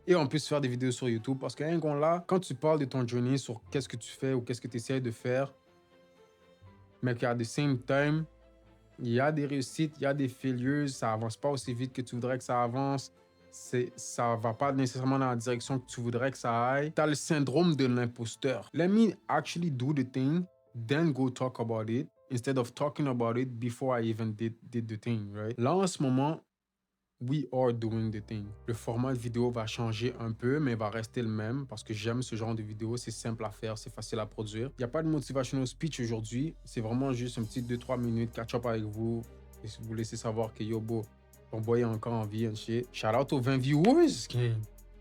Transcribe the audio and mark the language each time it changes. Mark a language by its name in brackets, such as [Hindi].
[French] Et en plus faire des vidéos sur YouTube. Parce que là, quand tu parles de ton journey sur qu'est-ce que tu fais ou qu'est-ce que tu essaies de faire, mais qu'à [English] the same time, [French] il y a des réussites, il y a des failures, ça avance pas aussi vite que tu voudrais que ça avance, ça va pas nécessairement dans la direction que tu voudrais que ça aille. Tu as le syndrome de l'imposteur. [English] Let me actually do the thing, then go talk about it, instead of talking about it before I even did the thing, right? [French] Là, en ce moment, [English] we are doing the thing. [French] Le format de vidéo va changer un peu, mais va rester le même parce que j'aime ce genre de vidéo. C'est simple à faire, c'est facile à produire. Il n'y a pas de [English] motivational speech [French] aujourd'hui. C'est vraiment juste un petit 2-3 minutes catch-up avec vous et vous laisser savoir que yo, ton boy est encore en vie [English] and shit. [French] Shout out aux 20 viewers.